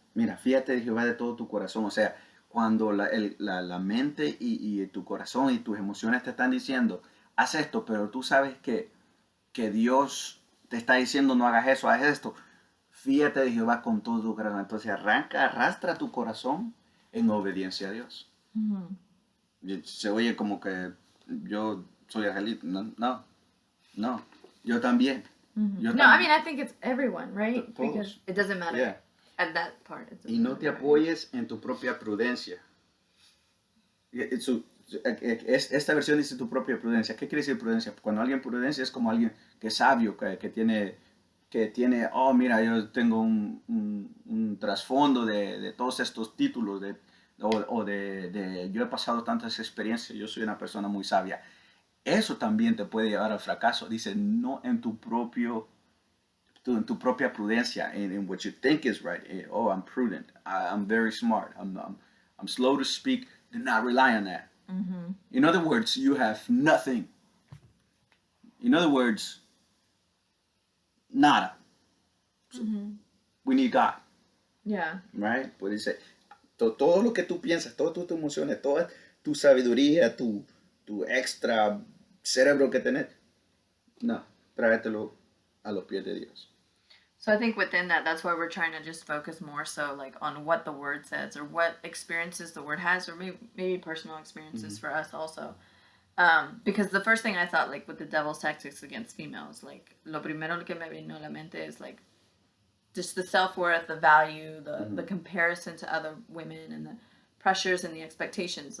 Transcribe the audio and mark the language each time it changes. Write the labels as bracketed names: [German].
[Spanish] Mira, fíjate de Jehová de todo tu corazón. O sea, cuando la mente y tu corazón y tus emociones te están diciendo, haz esto, pero tú sabes que Dios te está diciendo, no hagas eso, haz esto. Fíjate de Jehová con todo tu corazón. Entonces arrastra tu corazón en obediencia a Dios. Mm-hmm. Se oye como que yo soy angelito. No. Yo también. Mm-hmm. Yo No, también. [English] I mean, I think it's everyone, right? [Spanish] Todos. [English] Because it doesn't matter. Yeah. At that part. [Spanish] Y no te apoyes en tu propia prudencia. Esta versión dice tu propia prudencia. ¿Qué quiere decir prudencia? Cuando alguien prudencia es como alguien que es sabio, que tiene, oh mira, yo tengo un trasfondo de todos estos títulos, yo he pasado tantas experiencias, yo soy una persona muy sabia. Eso también te puede llevar al fracaso. [English] Dice, no en tu propia prudencia, in what you think is right. Oh, I'm prudent. I'm very smart. I'm slow to speak. Do not rely on that. Mm-hmm. In other words, you have nothing. In other words, nada. So, we need God. Yeah. Right? [Spanish] Pues dice, todo lo que tú piensas, todas tus emociones, toda tu sabiduría, tu extra cerebro que tenés, no, tráetelo a los pies de Dios. [English] So I think within that, that's why we're trying to just focus more so like on what the word says or what experiences the word has, or maybe personal experiences for us also. Because the first thing I thought, like with the devil's tactics against females, like lo primero que me vino a la mente is like just the self-worth, the value, the comparison to other women, and the pressures and the expectations.